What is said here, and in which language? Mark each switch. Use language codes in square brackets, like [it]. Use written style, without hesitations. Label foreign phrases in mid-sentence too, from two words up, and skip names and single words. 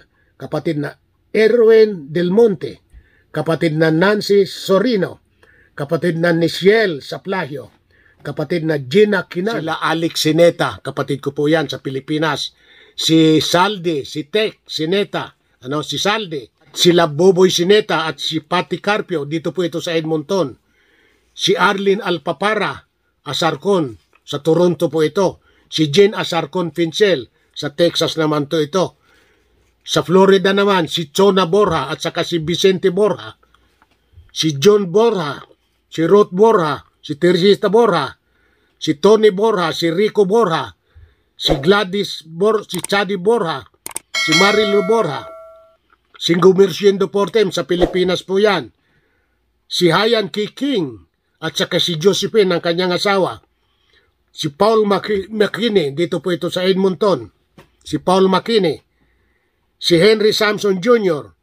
[tl] kapatid na Erwin Del Monte, kapatid na Nancy Sorino, kapatid na Niciel Saplayo, kapatid na Gina Quinan, sila Alex Sineta, kapatid ko po yan sa Pilipinas, si Saldi, si Tek Sineta, si Saldi, sila Boboy Sineta at si Pati Carpio, dito po ito sa Edmonton. Si Arlene Alpapara, Asarcon, sa Toronto po ito. Si Jane Asarcon Pincel, sa Texas naman to ito. Sa Florida naman, si Chona Borja at saka si Vicente Borja. Si John Borja, si Ruth Borja, si Teresita Borja, si Tony Borja, si Rico Borja, si Gladys Borja, si Chadi Borja, si Marilu Borja, si Gumerciendo Portem sa Pilipinas po yan. Si Hayan Kiking at saka si Josephine ang kanyang asawa. Si Paul McKinney, dito po ito sa Edmonton. Si Paul McKinney. Si Henry Samson Jr.